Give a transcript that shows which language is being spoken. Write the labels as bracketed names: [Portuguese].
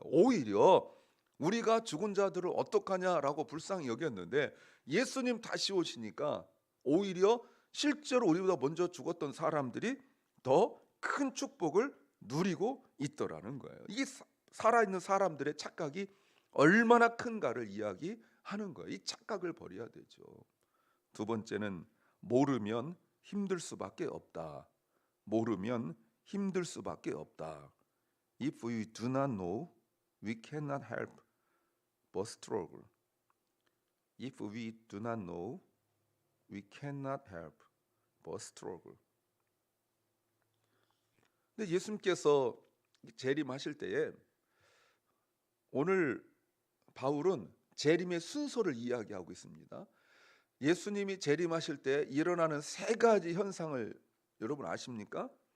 [Korean] 오히려 우리가 죽은 자들을 어떡하냐라고 불쌍히 여겼는데 예수님 다시 오시니까 오히려 실제로 우리보다 먼저 죽었던 사람들이 더 큰 축복을 누리고 있더라는 거예요. 이게 살아있는 사람들의 착각이 얼마나 큰가를 이야기하는 거예요. 이 착각을 버려야 되죠. 두 번째는 모르면 힘들 수밖에 없다. 모르면 힘들 수밖에 없다. [English] If we do not know, we cannot help but struggle. If we do not know, we cannot help but struggle. [Korean] 근데 예수님께서 재림하실 때에 오늘 바울은 재림의 순서를 이야기하고 있습니다. 예수님이 재림하실 때 일어나는 세 가지 현상을 여러분 아십니까?